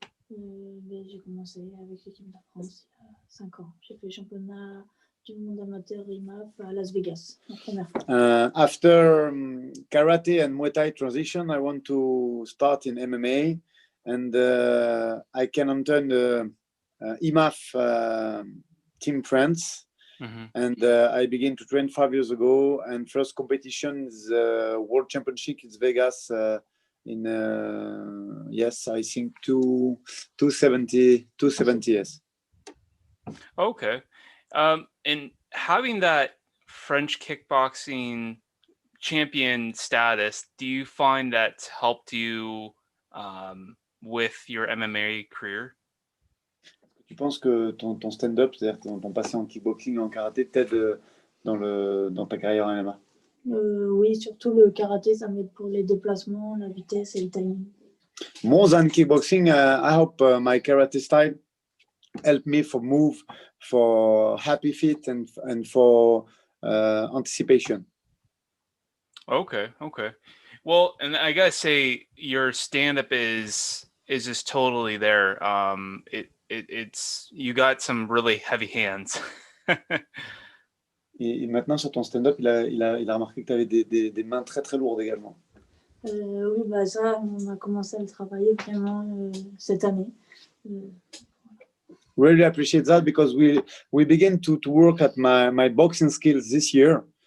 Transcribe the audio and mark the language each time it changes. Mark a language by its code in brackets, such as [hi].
[fr] J'ai commencé avec l'équipe de France il y a 5 ans. J'ai fait le championnat du monde amateur IMAF à Las Vegas, la première fois. [en] After karate and Muay Thai transition, I want to start in MMA, and I can enter the IMAF Team France. Mm-hmm. And I began to train 5 years ago. And first competition is World Championship in Vegas in yes, I think 270 yes. Okay. And having that French kickboxing champion status, do you find that's helped you with your MMA career? [fr] Tu penses que ton stand-up, c'est-à-dire ton passé en kickboxing et en karaté, t'aide dans ta carrière en MMA? Oui, surtout le karaté, ça m'aide pour les déplacements, la vitesse et le timing. [en] More than kickboxing, I hope my karate style helped me for move, for happy feet, and for anticipation. Okay. Well, and I gotta say, your stand-up is just totally there. It's you got some really heavy hands. [fr] Et maintenant sur ton stand-up, il a remarqué que tu avais des mains très très lourdes également. Oui, bah ça, on a commencé à le travailler vraiment cette année. [en] Really appreciate that because we begin to work at my boxing skills this year.